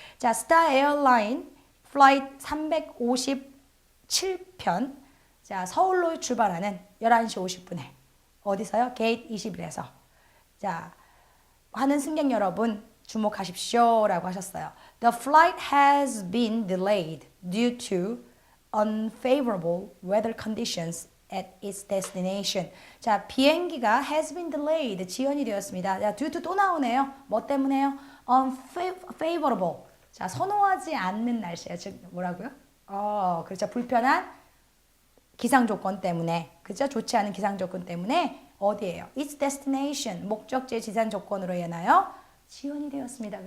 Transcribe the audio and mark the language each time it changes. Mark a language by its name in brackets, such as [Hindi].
[Korean] 자, Star Airline Flight 357편. 자, 서울로 출발하는 11시 50분에. 어디서요? Gate 21에서. 자, 하는 승객 여러분, 주목하십시오 라고 하셨어요. [English] The flight has been delayed due to unfavorable weather conditions at its destination. [Korean] 자, 비행기가 [English] has been delayed, [Korean] 지연이 되었습니다. 자, due to 또 나오네요. 뭐 때문에요? unfavorable. 자, 선호하지 않는 날씨예요. 즉 뭐라고요? 그렇죠. 불편한 기상 조건 때문에, 그죠? 좋지 않은 기상 조건 때문에 어디예요? Its destination, 목적지의 지상 조건으로 인하여 지연이 되었습니다.